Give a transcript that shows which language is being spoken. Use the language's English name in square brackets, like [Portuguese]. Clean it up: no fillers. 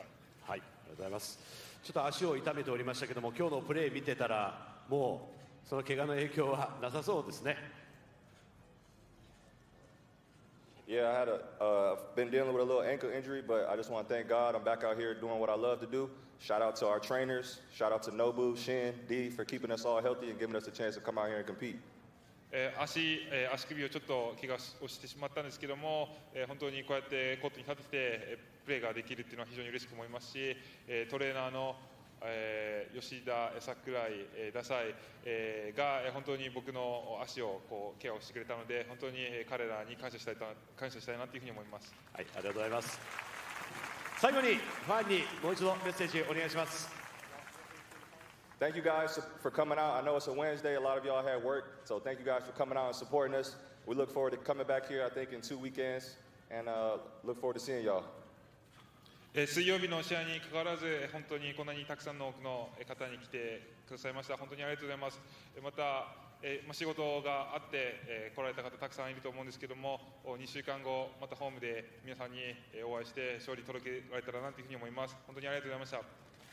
[Japanese] はい、ありがとうございます。ちょっと足を痛めておりましたけども、今日のプレー見てたらもうその怪我の影響はなさそうですね。 [English] Yeah, I had been dealing with a little ankle injury, but I just want to thank God. I'm back out here doing what I love to do. Shout out to our trainers. Shout out to Nobu, Shin, D for keeping us all healthy and giving us a chance to come out here and compete. [Japanese] 足首をちょっと怪我をしてしまったんですけども、本当にこうやってコートに立ってきてプレーができるっていうのは非常に嬉しく思いますし、トレーナーの吉田、櫻井、ダサイが本当に僕の足をケアをしてくれたので、本当に彼らに感謝したいなというふうに思います。はい、ありがとうございます。最後にファンにもう一度メッセージお願いします。 [English] Thank you guys for coming out. I know it's a Wednesday. A lot of y'all had work, so thank you guys for coming out and supporting us. We look forward to coming back here, I think, in 2 weekends, and look forward to seeing y'all. [Japanese] 水曜日の試合に関わらず、本当にこんなにたくさんの多くの方に来てくださいました。本当にありがとうございます。また、仕事があって来られた方たくさんいると思うんですけども、2週間後またホームで皆さんにお会いして勝利届けられたらなというふうに思います。本当にありがとうございました。